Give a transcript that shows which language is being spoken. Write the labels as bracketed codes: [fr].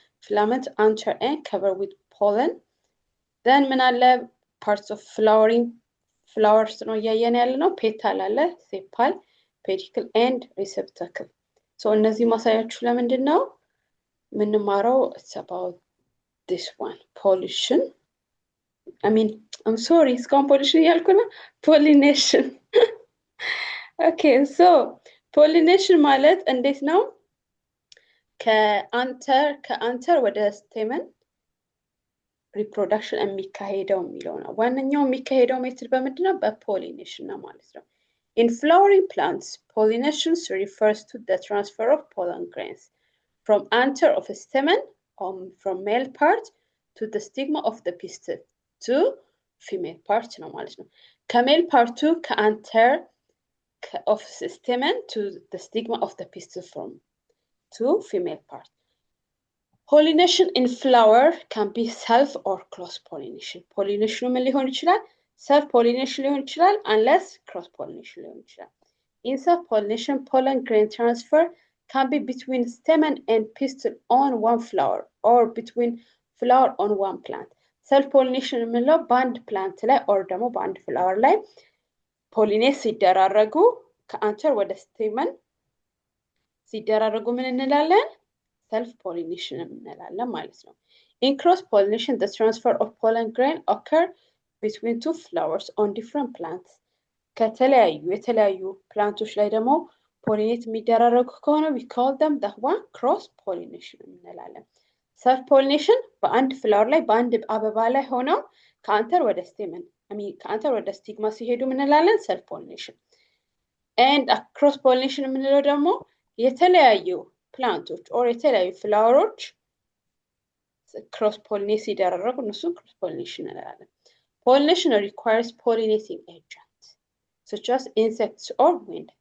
[en] Filament, anther and covered with pollen. Then [am] ምን አለ? [en] Parts of flowers [am] ነው እያየን ያለ ነው. [en] Petal [am] አለ, [en] sepal, pedicle and receptacle. [am] So እነዚህ ማሳያችሁ ለምንድን ነው? ምንማረው [en] it's about this one, pollution. I'm sorry, [am] እስካሁን [en] pollution [am] እያልኩ ነው. [en] Pollination. Okay, so pollination [am] ማለት እንዴት ነው? ከአንተር ወደ stamen reproduction የሚካሄደው የሚለው ነው። ዋነኛው የሚካሄደው ሜትድ በምንድን ነው? በፖሊኔሽን ነው ማለት ነው። [en] In flowering plants, pollination refers to the transfer of pollen grains from anther of a stamen from male part to the stigma of the pistil to female part [am] ነው ማለት ነው። ከሜል ፓርቱ ከአንተር [en] of stamen to the stigma of the pistil from to female part. Pollination in flower can be self or cross pollination. [am] Pollination ምን ሊሆን ይችላል? [en] Self pollination [am] ሊሆን ይችላል [en] unless cross pollination ሊሆን ይችላል. In self pollination, pollen grain transfer can be between stamen and pistil on one flower or between flower on one plant. [am] Self pollination የምንለው በአንድ ፕላንት ላይ or ደግሞ በአንድ flower ላይ pollinate ሲደራረጉ ከአንተር ወደ stamen ሲደራረጉ ምን እንላለን? [en] Self pollination [am] እንላለን ማለት ነው። [en] In cross pollination, the transfer of pollen grain occur between two flowers on different plants. [am] የተለያዩ ፕላንቶች ላይ ደግሞ pollinate የሚደራረጉ ከሆነ [en] we call them the one cross pollination [am] እንላለን። Self pollination በአንድ ፍላወር ላይ በአንድ አበባ ላይ ሆነው ከአንተር ወደ stamen ከአንተር ወደ ስቲግማ ሲሄዱ ምን እንላለን? [en] Self pollination. And cross pollination [am] የምንለው ደግሞ የተለያዩ ፕላንቶች [en] or [am] የተለያዩ ፍላወሮች [en] cross pollinate [am] ሲደራረጉ እነሱ [en] cross pollination [am] እንላለን። [en] Pollination requires pollinating agents such as insects or wind.